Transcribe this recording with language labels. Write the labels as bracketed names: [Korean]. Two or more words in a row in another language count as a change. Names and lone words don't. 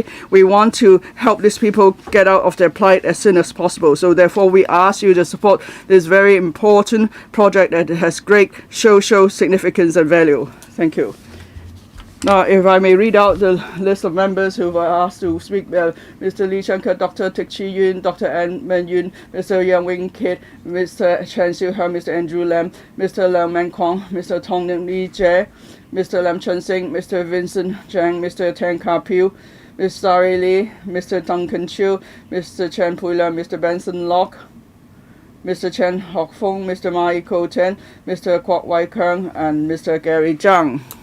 [English] We want to help these people get out of their plight as soon as possible. So therefore we ask you to support this very important project that has great social significance and value. Thank you. Now, if I may read out the list of members who were asked to speak: Mr. Lee Chung-Kut, Dr. Teck Chi Yun, Dr. Ann Men Yun, Mr. Yang Wing Kit, Mr. Chen Siu He, Mr. Andrew Lam, Mr. Lam Man Kwong, Mr. Tong Lim Lee Jie, Mr. Lam Chun Sing, Mr. Vincent Zhang, Mr. Tan Ka Piu, Ms. Sari Lee, Mr. Duncan Chiu, Mr. Chen Pui Lam, Mr. Benson Locke, Mr. Chen Hock Fong, Mr. Mai Ko Ten, Mr. Kwok Wai Keung, and Mr. Gary Zhang.